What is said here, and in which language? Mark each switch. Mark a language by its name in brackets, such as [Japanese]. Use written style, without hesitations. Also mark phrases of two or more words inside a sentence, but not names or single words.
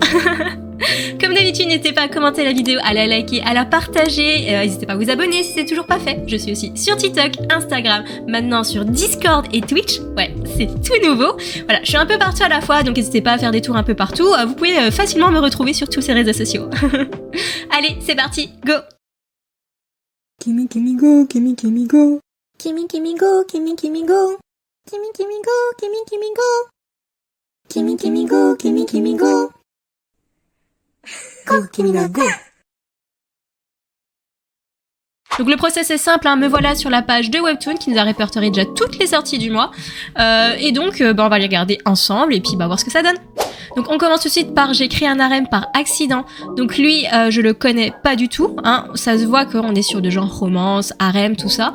[French] Comme d'habitude, n'hésitez pas à commenter la vidéo, à la liker, à la partager, n'hésitez pas à vous abonner si c'est toujours pas fait. Je suis aussi sur TikTok, Instagram, maintenant sur Discord et Twitch. Ouais, c'est tout nouveau. Voilà, je suis un peu partout à la fois, donc n'hésitez pas à faire des tours un peu partout. Vous pouvez facilement me retrouver sur tous ces réseaux sociaux. Allez, c'est parti, go! Kimi Kimi go, Kimi Kimi go. Kimi Kimi go, Kimi Kimi go. Kimi Kimi go, Kimi Kimi go. Kimi Kimi go, Kimi Kimi go. Go, Kimina, go. Donc le process est simple, me voilà sur la page de Webtoon qui nous a répertorié déjà toutes les sorties du mois. Et donc on va les regarder ensemble et puis voir ce que ça donne. Donc on commence tout de suite par j'ai créé un harem par accident. Donc lui je le connais pas du tout, ça se voit qu'on est sur de genre romance, harem, tout ça.